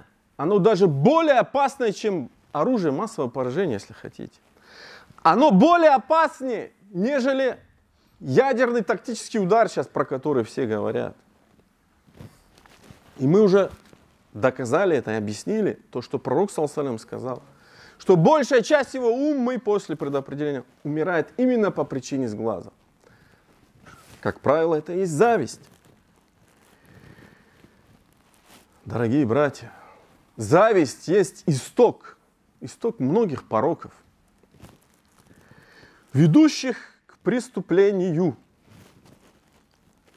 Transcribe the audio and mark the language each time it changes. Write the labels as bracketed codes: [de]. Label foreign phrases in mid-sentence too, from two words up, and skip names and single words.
[ru] Оно даже более опасное, чем оружие массового поражения, если хотите. Оно более опаснее, нежели ядерный тактический удар, сейчас про который все говорят. И мы уже доказали это и объяснили, то, что пророк, [ar] صلى الله عليه وسلم, [ru] сказал, что большая часть его уммы после предопределения умирает именно по причине сглаза. Как правило, это и есть зависть. Дорогие братья, зависть есть исток многих пороков, ведущих к преступлению.